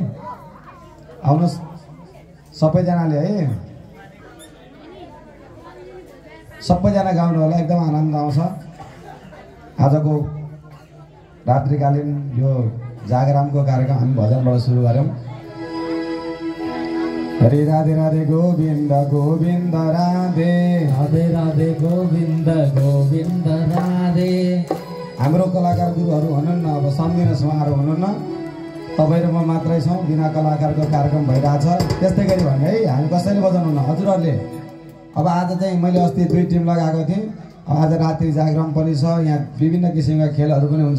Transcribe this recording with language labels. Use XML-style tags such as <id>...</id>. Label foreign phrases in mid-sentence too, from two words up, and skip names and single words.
<ne>आउनुहोस् सबैजनाले है, सबैजना गाउनु होला, एकदम आनन्द आउँछ। आजको रात्रिकालीन यो जागरामको कार्यक्रम हामी भजनबाट सुरु गऱ्यौँ। हरे राधे राधे गोविन्द गोविन्द राधे राधे राधे गोविन्द गोविन्द राधे। हाम्रो कलाकार गुरुहरू हुनुहुन्न, अब सम्झिनुहोस् उहाँहरू हुनुहुन्न, तपाईँ र म मात्रै छौँ। बिना कलाकारको कार्यक्रम भइरहेछ। त्यस्तै गरी भने है हामी कसैले बजाउनुहुन्न हजुरहरूले। अब आज चाहिँ मैले अस्ति 2 टिम लगाएको थिएँ। आज रात्रि जागरण पनि छ। यहाँ विभिन्न किसिमका खेलहरू पनि हुन्छ।</ne>